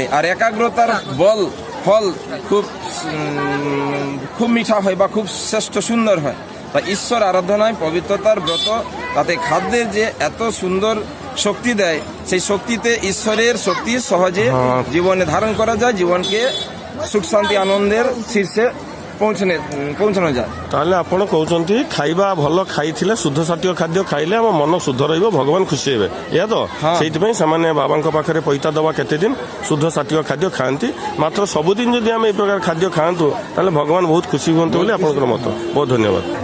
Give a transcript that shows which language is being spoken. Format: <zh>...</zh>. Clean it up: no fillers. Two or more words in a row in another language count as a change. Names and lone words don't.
<bn>আর একাগ্রতার ফল খুব মিঠা হয় বা খুব শ্রেষ্ঠ সুন্দর হয়। তা ঈশ্বর আরাধনায় পবিত্রতার ব্রত, তাতে খাদ্যের যে এত সুন্দর শক্তি দেয়, সেই শক্তিতে ঈশ্বরের শক্তি সহজে জীবনে ধারণ করা যায়, জীবনকে সুখ শান্তি আনন্দের শীর্ষে পৌঁছানো যায়।</bn> <or>তাহলে ଆପଣ କହୁଛନ୍ତି ଖାଇବା ଭଲ ଖାଇଥିଲେ, ଶୁଦ୍ଧ ସାତ୍ୱିକ ଖାଦ୍ୟ ଖାଇଲେ ଆମ ମନ ଶୁଦ୍ଧ ରହିବ, ଭଗବାନ ଖୁସି ହେବେ, ଏହା ତ? ସେଇଥିପାଇଁ ସେମାନେ ବାବାଙ୍କ ପାଖରେ ପଇତା ଦେବା କେତେ ଦିନ ଶୁଦ୍ଧ ସାତ୍ୱିକ ଖାଦ୍ୟ ଖାଆନ୍ତି। ମାତ୍ର ସବୁଦିନ ଯଦି ଆମେ ଏଇ ପ୍ରକାର ଖାଦ୍ୟ ଖାଆନ୍ତୁ ତାହେଲେ ଭଗବାନ ବହୁତ ଖୁସି ହୁଅନ୍ତୁ ବୋଲି ଆପଣଙ୍କର ମତ। ବହୁତ ଧନ୍ୟବାଦ।</or>